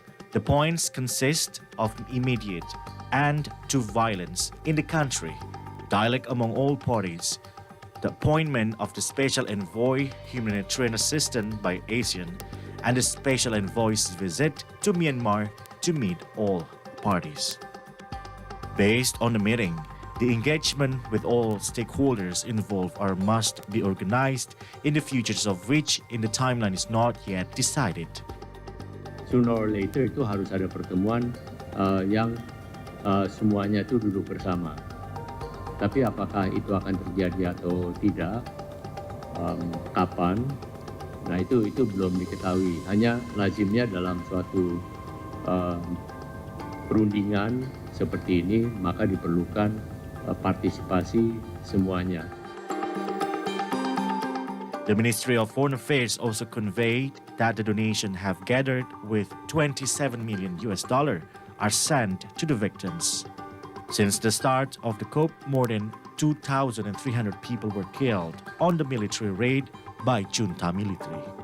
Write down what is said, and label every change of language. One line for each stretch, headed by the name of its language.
English: The points consist of immediate end to violence in the country, dialogue among all parties, the appointment of the Special Envoy Humanitarian Assistance by ASEAN, and the Special Envoy's visit to Myanmar to meet all parties. Based on the meeting, the engagement with all stakeholders involved must be organized in the futures of which in the timeline is not yet decided. Sooner or later
Indonesian: itu harus ada pertemuan yang semuanya itu duduk bersama. Tapi apakah itu akan terjadi atau tidak, kapan, nah itu belum diketahui. Hanya lazimnya dalam suatu perundingan seperti ini, maka diperlukan partisipasi semuanya.
English: The Ministry of Foreign Affairs also conveyed that the donation have gathered with $27 million are sent to the victims. Since the start of the coup, more than 2,300 people were killed on the military raid by junta military.